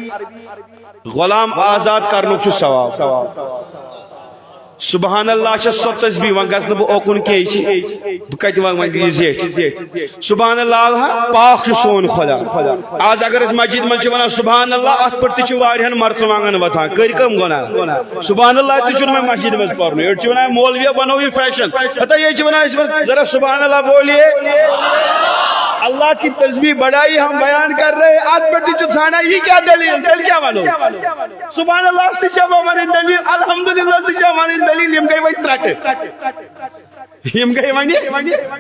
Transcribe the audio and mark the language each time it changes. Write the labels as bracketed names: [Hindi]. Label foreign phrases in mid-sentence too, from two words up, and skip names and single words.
[Kashmiri] غلام آزاد کرنُک چھُ ثواب سبحان اللہ چھِ سۄ تسبیح وۄنۍ گژھٕ نہٕ بہٕ اوکُن کینٛہہ یہِ چھِ بہٕ کتہِ وۄنۍ وۄنۍ یہِ زیٹھ سبحان اللہ پاک چھُ سون خۄدا آز اگر أسۍ مسجد منٛز چھِ ونان سبحان اللہ اتھ پٮ۪ٹھ تہِ چھِ واریاہن مرژٕوانٛگن وتھان کٔرۍ کٔم گۄناہ سبحان اللہ تہِ چھُنہٕ وۄنۍ مسجد منٛز پرنُے أڑۍ چھِ ونان مولویو بنو یہِ فیشن ہتا یہ چھِ ونان أسۍ [Urdu] ذرا سبحان اللہ بولیے اللہ کی تسبیح بڑائی ہم بیان کر رہے [Kashmiri] آج پر تھی ژھانڈا یہ کیا دلیل دل کیا ونو سبحان اللہ سے چھا [Urdu] ہماری دلیل [Kashmiri] الحمدللہ سے چھا [Urdu] ہماری دلیل [Kashmiri] یم گئی وہی ترٹ یم گئی ونی